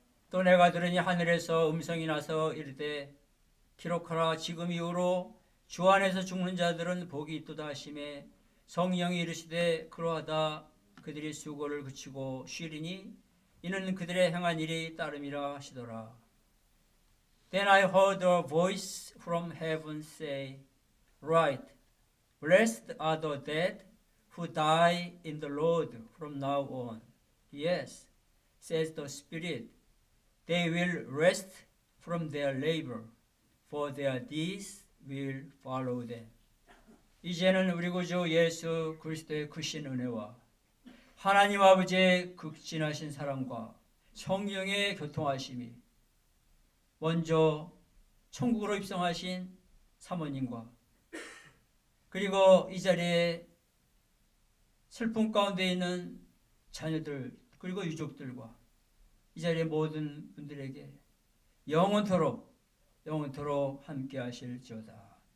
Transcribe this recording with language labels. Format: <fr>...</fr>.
<ko>또 내가 들으니 하늘에서 음성이 나서 이르되 기록하라. 지금 이후로 주 안에서 죽는 자들은 복이 있도다 하시매 성령이 이르시되 그러하다. 그들이 수고를 그치고 쉬리니 이는 그들의 행한 일이 따름이라 하시더라.</ko> <en>Then I heard a voice from heaven say, Write, blessed are the dead who die in the Lord from now on. Yes, says the Spirit, they will rest from their labor, for their deeds will follow them.</en> <ko>이제는 우리 구주 예수 그리스도의 크신 은혜와 하나님 아버지의 극진하신 사랑과 성령의 교통하심이 먼저 천국으로 입성하신 사모님과 그리고 이 자리에 슬픔 가운데 있는 자녀들 그리고 유족들과 이 자리의 모든 분들에게 영원토록 함께 하실지어다.</ko>